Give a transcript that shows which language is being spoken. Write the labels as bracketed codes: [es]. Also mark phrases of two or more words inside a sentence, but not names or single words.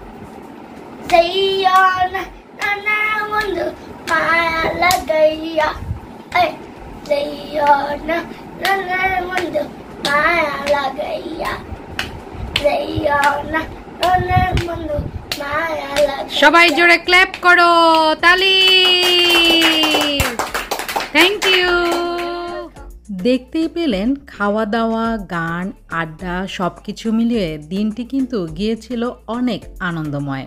[bn] Sayana, nanan mundo, malagaya. Hey! Sayana, nanan mundo, মায়া লাগাইয়া যাইয়া না অনেক বন্ধু মায়া লাগাইয়া। সবাই জোরে ক্ল্যাপ করো, তালি। [en] thank you. [bn] দেখতেই পেলেন খাওয়া দাওয়া, গান, আড্ডা সব কিছু মিলিয়ে দিনটি কিন্তু গিয়েছিল অনেক আনন্দময়।